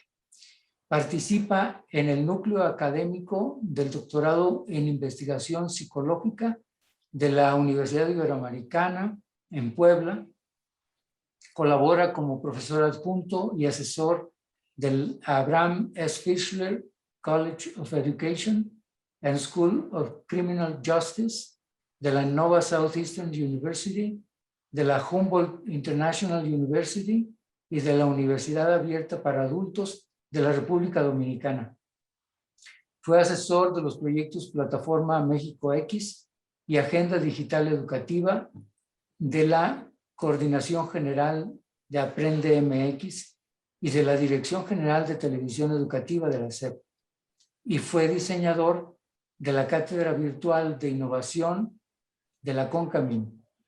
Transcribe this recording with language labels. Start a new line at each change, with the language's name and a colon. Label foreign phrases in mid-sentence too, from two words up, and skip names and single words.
Spanish: Participa en el núcleo académico del doctorado en investigación psicológica de la Universidad Iberoamericana en Puebla. Colabora como profesor adjunto y asesor del Abraham S. Fischler College of Education and School of Criminal Justice, de la Nova Southeastern University, de la Humboldt International University y de la Universidad Abierta para Adultos de la República Dominicana. Fue asesor de los proyectos Plataforma México X y Agenda Digital Educativa de la Coordinación General de Aprende MX y de la Dirección General de Televisión Educativa de la SEP, y fue diseñador de la Cátedra Virtual de Innovación de la CONCAMIN.